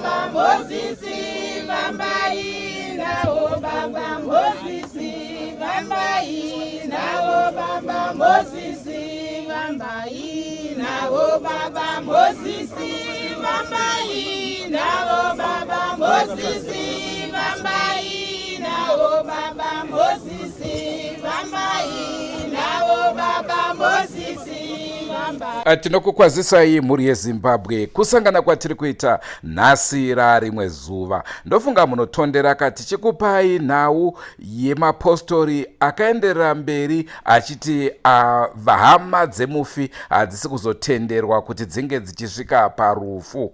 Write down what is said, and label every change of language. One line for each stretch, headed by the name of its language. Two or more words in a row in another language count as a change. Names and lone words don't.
Shona: Mosisi, Bambai, Nao Baba Mosisi, Bambai, Nao Baba Mosisi, Bambai, Nao Baba Mosisi, Bambai, Nao Baba Mosisi, Bambai, Nao Baba Mosisi, Bambai, Nao Baba Mosisi. Tinokukwazisai mhuri yeZimbabwe. Kusangana kwatiri kuita nhasi rarimwe zuva. Ndofunga munotondera kati chikupai nhau yemapostori akaenderera mberi achiti hama dzemufi hadzisi kuzotenderwa kuti dzinge dzichisvika parufu.